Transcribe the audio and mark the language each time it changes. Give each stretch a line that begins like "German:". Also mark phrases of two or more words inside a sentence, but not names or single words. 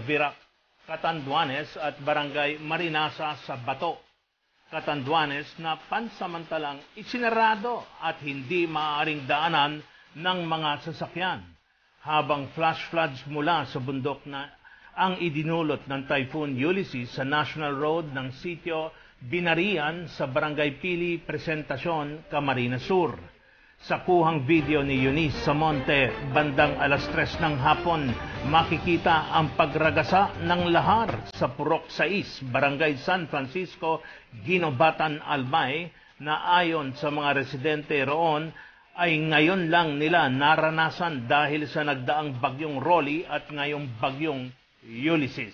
Filipino: Virac, Catanduanes at Barangay Marinasa sa Bato, Catanduanes na pansamantalang isinarado at hindi maaaring daanan ng mga sasakyan, habang
English: flash floods
Filipino: mula sa bundok na ang idinulot ng Typhoon Ulysses sa National Road ng sitio Binarian sa Barangay Pili, Presentacion, Camarines Sur. Sa kuhang video ni Eunice Samonte, bandang 3:00 ng hapon, makikita ang pagragasa ng lahar sa Purok 6, Barangay San Francisco, Ginobatan, Albay, na ayon sa mga residente roon ay ngayon lang nila naranasan dahil sa nagdaang bagyong Rolly at ngayong bagyong Ulysses.